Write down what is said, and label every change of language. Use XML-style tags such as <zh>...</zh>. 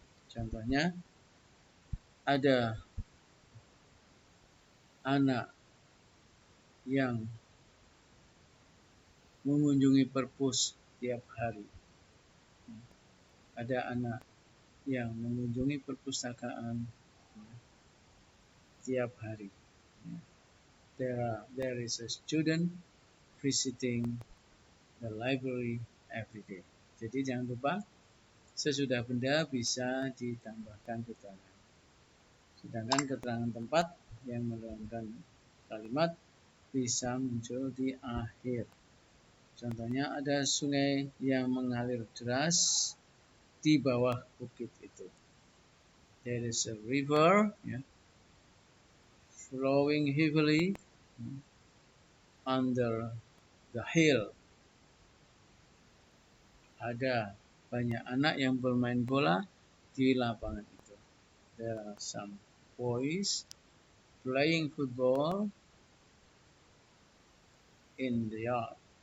<id>Contohnya ada anak yang mengunjungi perpus tiap hari. Ada anak yang mengunjungi perpustakaan tiap hari.</id> <en>There is a student visiting the library every day.</en> <id>Jadi jangan lupa sesudah benda bisa ditambahkan keterangan. Sedangkan keterangan tempat yang menerangkan kalimat bisa muncul di akhir. Contohnya ada sungai yang mengalir deras di bawah bukit itu.</id> <en>There is a river flowing heavily under the hill.</en> <id>Ada banyak anak yang bermain bola di lapangan itu.</id> <en>There are some boys playing football in the yard.</en>